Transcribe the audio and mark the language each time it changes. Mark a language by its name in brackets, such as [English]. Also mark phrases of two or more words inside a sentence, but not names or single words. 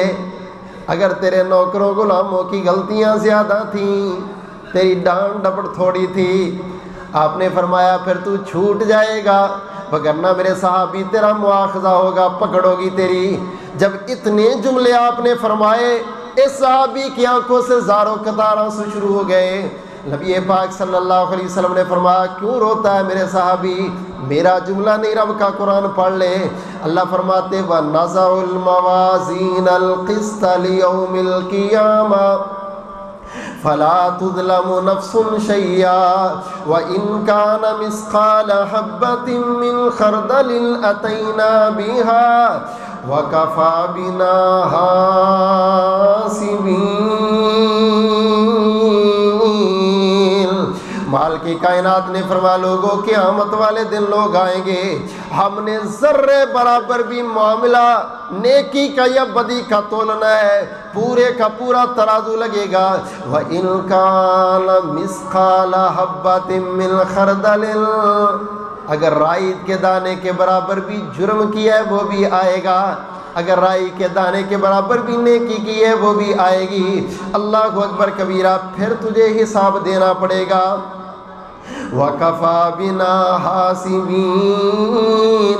[Urdu] اگر تیرے نوکروں غلاموں کی غلطیاں زیادہ تھی، تیری ڈانٹ ڈپٹ تھوڑی تھی، آپنے فرمایا پھر تو چھوٹ جائے گا، ورنہ میرے صحابی تیرا مؤاخذہ ہوگا، پکڑوگی تیری. جب اتنے جملے آپنے فرمائے، اس صحابی کی آنکھوں سے زارو قطار آنسو شروع ہو گئے. نبی پاک [Arabic] صلى الله عليه وسلم [Urdu] نے فرمایا، کیوں روتا ہے میرے صحابی? میرا جملہ نہیں، رب کا قرآن پڑھ لے. اللہ فرماتے, [Arabic] و نضع الموازين القسط ليوم القيامة فلا تظلم نفس شيئا و إن كان مثقال حبة من خردل أتينا بها و كفى بنا حاسبين. [Urdu] مال کی کائنات نے فرمایا، لوگوں قیامت والے دن لوگ آئیں گے، ہمنے ذرے برابر بھی معاملہ نیکی کا یا بدی کا تولنا ہے، پورے کا پورا ترازو لگے گا. [Arabic] وإن كان مثقال حبة من خردل, [Urdu] اگر رائی کے دانے کے برابر بھی جرم کیا ہے وہ بھی آئے گا، اگر رائی کے دانے کے برابر بھی نیکی کی ہے وہ بھی آئے گی. [Arabic] الله أكبر كبيرا. [Urdu] پھر تجھے حساب دینا پڑے گا. [Arabic] وكفى بنا حاسبين.